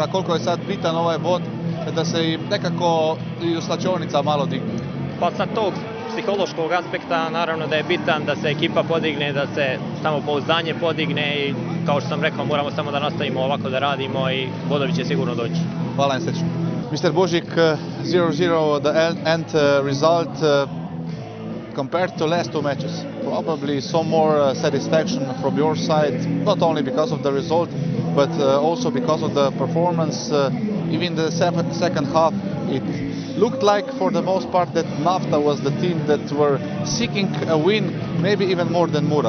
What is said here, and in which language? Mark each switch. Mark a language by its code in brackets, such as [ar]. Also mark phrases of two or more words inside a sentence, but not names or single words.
[sr] Koliko je sad bitan ovaj bod da se i nekako i uslačionica malo digne? Pa sa tog psihološkog aspekta naravno da je bitan da se ekipa podigne, da se samopouzdanje podigne i kao što sam rekao moramo samo da nastavimo ovako da radimo i bodovi će sigurno doći. Hvala im srećno. [en] Mr. Božic, 0:0 the end result. Compared to last two matches, probably some more satisfaction from your side, not only because of the result, but also because of the performance. Even the second half, it looked like for the most part that Nafta was the team that were seeking a win, maybe even more than Mura.